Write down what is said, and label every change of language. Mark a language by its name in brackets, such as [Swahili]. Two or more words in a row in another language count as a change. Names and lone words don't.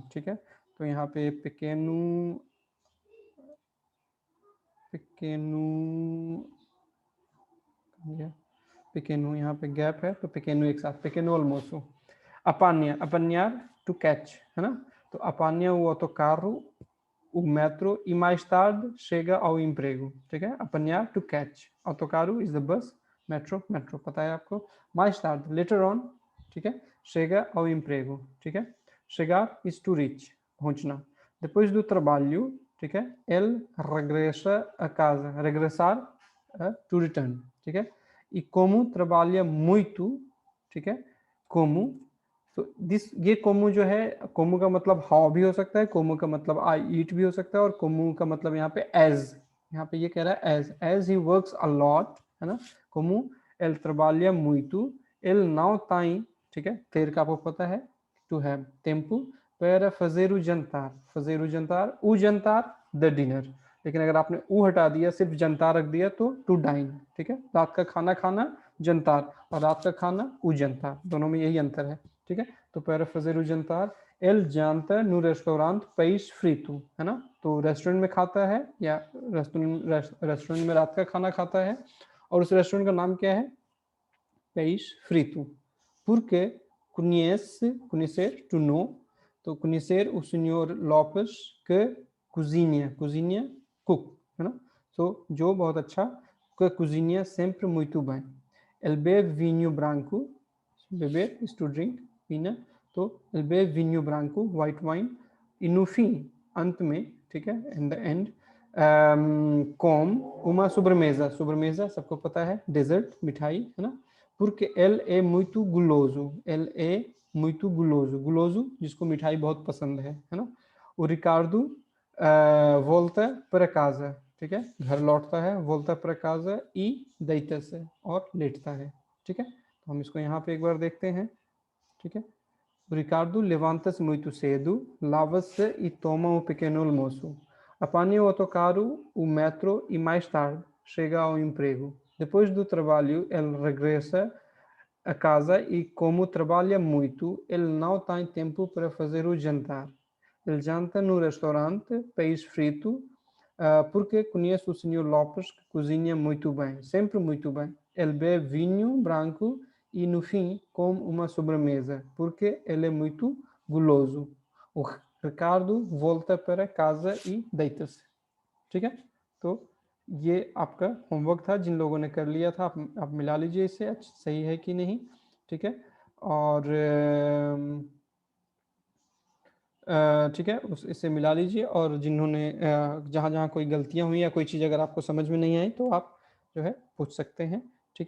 [Hindi] ठीक है, तो यहाँ पे पेकेनु यहाँ पे गैप है, तो पेकेनु एक साथ, [Portuguese] pequeno almoço. [Hindi] अपान्यार [English] to catch, [Hindi] है ना, तो अपान्या वो तो [Portuguese] carro, o metro e mais tarde chega ao emprego. [Hindi] ठीक है, [English] apanhar to catch, autocarro is the bus, metro [Hindi] पता है आपको, [Portuguese] mais tarde [English] later on, [Hindi] ठीक है, [Portuguese] chega ao emprego, [Hindi] ठीक है, [English] chegar is to reach, [Hindi] पहुंचना। [Portuguese] depois do trabalho, [Hindi] ठीक है, [Portuguese] ele regressa a casa, regressar [English] to return, [Hindi] ठीक है, [Portuguese] e como trabalha muito, [Hindi] ठीक है, como, तो ये कोमू जो है, कोमू का मतलब हाउ भी हो सकता है, कोमू का मतलब [English] I eat [Hindi] भी हो सकता है, और कोमू का मतलब यहाँ पे एज, यहाँ पे ये कह रहा है [English] as he works a lot, [Hindi] है ना, [Portuguese] como ele trabalha muito, ele não tem, [Hindi] ठीक है, ter का आपको पता है, [English] to have, [Portuguese] tempo para fazer o jantar, o jantar [English] the dinner. [Hindi] लेकिन अगर आपने ऊ हटा दिया, सिर्फ जनतार रख दिया, तो [English] to dine. [Hindi] ठीक है, रात का खाना खाना जनतार, और रात का खाना [Portuguese] o jantar, [Hindi] दोनों में यही अंतर है। ठीक है, तो [Portuguese] para fazer o jantar ele janta no restaurante Peixe Frito, [Hindi] है ना, तो रेस्टोरेंट में खाता है या रेस्टोरेंट में रात का खाना खाता है, और उस रेस्टोरेंट का नाम क्या है? [Portuguese] Peixe Frito, porque conhecer [English] to know, [Portuguese] तो conhecer o senhor Lopes que cozinha cook, [Hindi] है ना, so जो बहुत अच्छा, [Portuguese] que cozinha sempre muito bem. Ele bebe vinho branco, beber [English] is to drink, [Hindi] पीना, तो [Portuguese] ele bebe vinho branco, [English] white wine, [Portuguese] e no fim, [Hindi] अंत में, ठीक है, [English] in the end, [Portuguese] com uma sobremesa [Hindi] सबको पता है, डेजर्ट, मिठाई, है ना, [Portuguese] porque ele é muito guloso, guloso [Hindi] जिसको मिठाई बहुत पसंद है ना। [Portuguese] o Ricardo volta para casa, [Hindi] ठीक है, घर लौटता है, [Portuguese] volta para casa e deita-se, [Hindi] और लेटता है। ठीक है, तो हम इसको यहाँ पे एक बार देखते हैं। ठीक है, [Portuguese] o Ricardo levanta-se muito cedo, lava-se e toma um pequeno almoço. Apanha o autocarro, o metro e mais tarde chega ao emprego. Depois do trabalho, ele regressa a casa e, como trabalha muito, ele não tem tempo para fazer o jantar. Ele janta no restaurante Peixe Frito porque conhece o Sr. Lopes, que cozinha muito bem, sempre muito bem. Ele bebe vinho branco e no fim come uma sobremesa, porque ele é muito guloso. O Ricardo volta para casa e deita-se। [Hindi] ठीक है, तो ये आपका होमवर्क था, जिन लोगों ने कर लिया था आप मिला लीजिए इसे, सही है कि नहीं, ठीक है। और ठीक है, उस इसे मिला लीजिए, और जिन्होंने जहाँ जहाँ कोई गलतियाँ हुई या कोई चीज़ अगर आपको समझ में नहीं आई तो आप जो है पूछ सकते हैं, ठीक है।